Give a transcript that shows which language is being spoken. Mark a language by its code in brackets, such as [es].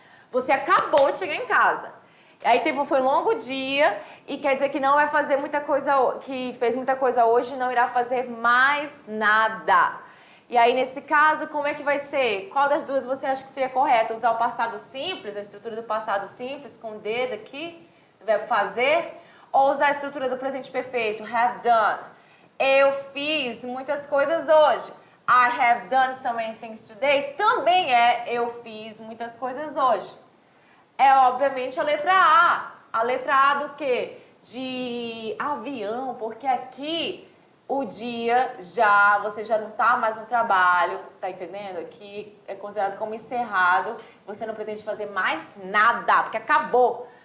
[pt] Você acabou de chegar em casa. Aí foi um longo dia e quer dizer que não vai fazer muita coisa, que fez muita coisa hoje e não irá fazer mais nada. E aí, nesse caso, como é que vai ser? Qual das duas você acha que seria correto? Usar o passado simples, a estrutura do passado simples, com did aqui, do verbo fazer? Ou usar a estrutura do presente perfeito, have done? Eu fiz muitas coisas hoje. [en] I have done so many things today. [pt] Também eu fiz muitas coisas hoje. É, obviamente, a letra A. A letra A do quê? De avião, porque aqui o dia você já não está mais no trabalho, tá entendendo? Aqui é considerado como encerrado, você não pretende fazer mais nada, porque acabou.